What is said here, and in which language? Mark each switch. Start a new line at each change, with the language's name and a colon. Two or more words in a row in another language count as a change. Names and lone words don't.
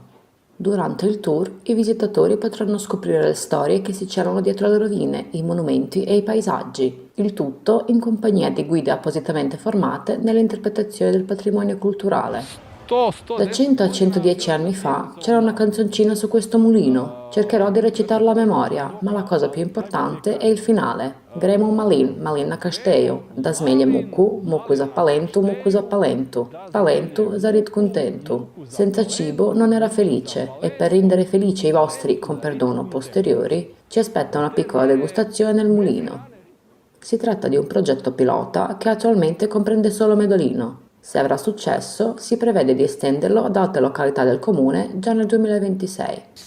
Italian: Durante il tour i visitatori potranno scoprire le storie che si celano dietro le rovine, i monumenti e i paesaggi, il tutto in compagnia di guide appositamente formate nell'interpretazione del patrimonio culturale. Da 100 a 110 anni fa c'era una canzoncina su questo mulino. Cercherò di recitarla a memoria, ma la cosa più importante è il finale.
Croatian: Gremo malin, malin na casteio, da smelje muku, muku za palentu, palentu zarit contentu.
Italian: Senza cibo non era felice e per rendere felici i vostri, con perdono, posteriori, ci aspetta una piccola degustazione nel mulino. Si tratta di un progetto pilota che attualmente comprende solo Medolino. Se avrà successo, si prevede di estenderlo ad altre località del comune già nel 2026.